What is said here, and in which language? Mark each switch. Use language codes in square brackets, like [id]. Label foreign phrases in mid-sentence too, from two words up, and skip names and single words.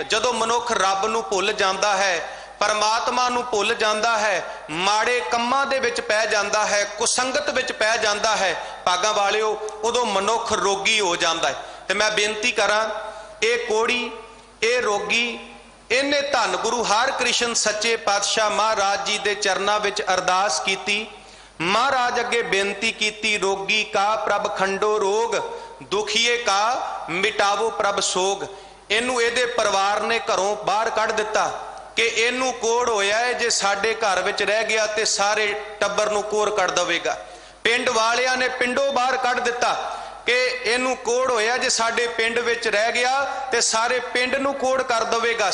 [pa] ਜਦੋਂ ਮਨੁਖ ਰਬ ਨੂੰ ਭੁਲ ਜਾਂਦਾ ਹੈ, ਪਰਮਾਤਮਾ ਨੂੰ ਭੁਲ ਜਾਂਦਾ ਹੈ, ਮਾੜੇ ਕੰਮਾਂ ਦੇ ਵਿਚ ਪੈ ਜਾਂਦਾ ਹੈ, ਕੁਸੰਗਤ ਵਿਚ ਪੈ ਜਾਂਦਾ ਹੈ, ਭਾਗਾਂ ਵਾਲਿਓ ਉਦੋਂ ਮਨੁਖ ਰੋਗੀ ਹੋ ਜਾਂਦਾ ਹੈ। ਤੇ ਮੈਂ ਬੇਨਤੀ ਕਰਾਂ, ਯੇ ਕੋੜੀ, ਯੇ ਰੋਗੀ, ਇਨ੍ਹੇਂ ਧਨ ਗੁਰੂ ਹਰਕ੍ਰਿਸ਼ਨ ਸੱਚੇ ਪਾਤਸ਼ਾਹ ਮਹਾਰਾਜ ਜੀ ਦੇ ਚਰਨਾਂ ਵਿਚ ਅਰਦਾਸ ਕੀਤੀ। ਮਹਾਰਾਜ ਅਗੇ ਬੇਨਤੀ ਕੀਤੀ, ਰੋਗੀ ਕਾ ਪ੍ਰਭ ਖੰਡੋ ਰੋਗ, ਦੁਖੀਏ ਕਾ ਮਿਟਾਵੋ ਪ੍ਰਭ ਸੋਗ। ਇਨੂੰ ਇਹਦੇ ਪਰਿਵਾਰ ਨੇ ਘਰੋਂ ਬਾਹਰ ਕੱਢ ਦਿੱਤਾ ਕਿ ਇਨੂੰ ਕੋੜ੍ਹ ਹੋਇਆ ਹੈ, ਜੇ ਸਾਡੇ ਘਰ ਵਿਚ ਰਹਿ ਗਿਆ ਤੇ ਸਾਰੇ ਟੱਬਰ ਨੂੰ ਕੋੜ੍ਹ ਕੱਢ ਦਵੇਗਾ। ਪਿੰਡ ਵਾਲਿਆਂ ਨੇ ਪਿੰਡੋਂ ਬਾਹਰ ਕੱਢ ਦਿੱਤਾ ਕਿ ਇਨੂੰ ਕੋੜ੍ਹ ਹੋਇਆ, ਜੇ ਸਾਡੇ ਪਿੰਡ ਵਿਚ ਰਹਿ ਗਿਆ ਤੇ ਸਾਰੇ ਪਿੰਡ ਨੂੰ ਕੋੜ੍ਹ ਕਰ ਦਵੇਗਾ।